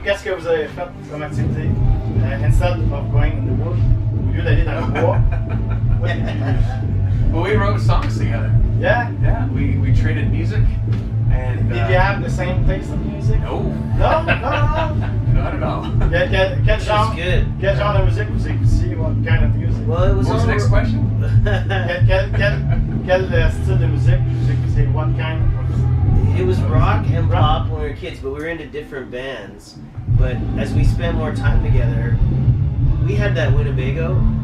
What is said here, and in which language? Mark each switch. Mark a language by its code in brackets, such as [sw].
[fr] Qu'est-ce que vous avez fait comme activité? [en] Instead of going in the woods, [fr] au lieu d'aller dans le bois. [en] What did you do? Well, we wrote songs together. Yeah? Yeah, we traded music. And Did you have the same taste of music? No. No? Not at all. [fr] Quel genre de musique vous écoutiez? [en] What kind of music? Well, it was What was the next question? [fr] Quel style de musique vous écoutiez? [en] What kind of... It was rock and pop when we were kids, but we were into different bands. But as we spent more time together, we had that Winnebago.